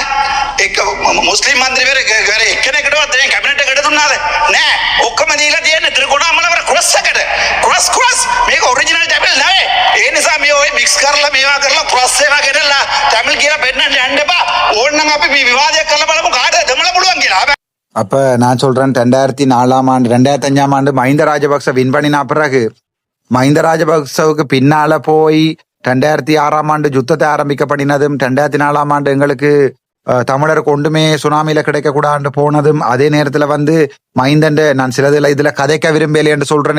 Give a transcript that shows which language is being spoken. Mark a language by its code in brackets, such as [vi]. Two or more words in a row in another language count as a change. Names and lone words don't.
[si] එක මුස්ලිම් මන්දිරේ කෙනෙක්ටවත් දැන් කැබිනට් එකට දුන්නාද? නෑ. ඔක්කොම දීලා තියෙන්නේ ත්‍රිකෝණාමලවර ක්‍රොස් එකට. ක්‍රොස් මේක ඔරිජිනල් ටැබල් නෙවෙයි. ඒ නිසා මේ ඔය මික්ස් කරලා මේවා කරලා ක්‍රොස් ඒවා ගෙනල්ලා ටැබල් කියලා පෙන්නන්න යන්න එපා. ඕනනම් අපි මේ විවාදයක් කරලා බලමු කාටද දෙමළ පුළුවන් කියලා. [ta] அப்ப நான் சொல்றேன் 2004ஆம் ஆண்டு 2005ஆம் ஆண்டு மஹிந்த ராஜபக்ச வின் பண்ணின பிறகு மஹிந்த ராஜபக்சவுக்கு பின்னால போய் 2006ஆம் ஆண்டு யுத்தத்தை ஆரம்பிக்க பண்ணினதும் 2004ஆம் ஆண்டு எங்களுக்கு தமிழருக்கு ஒன்றுமே சுனாமியில கிடைக்க கூடாது போனதும், அதே நேரத்துல மஹிந்தன் நான் சிலதுல இதுல கதைக்க விரும்பல என்று சொல்றேன்.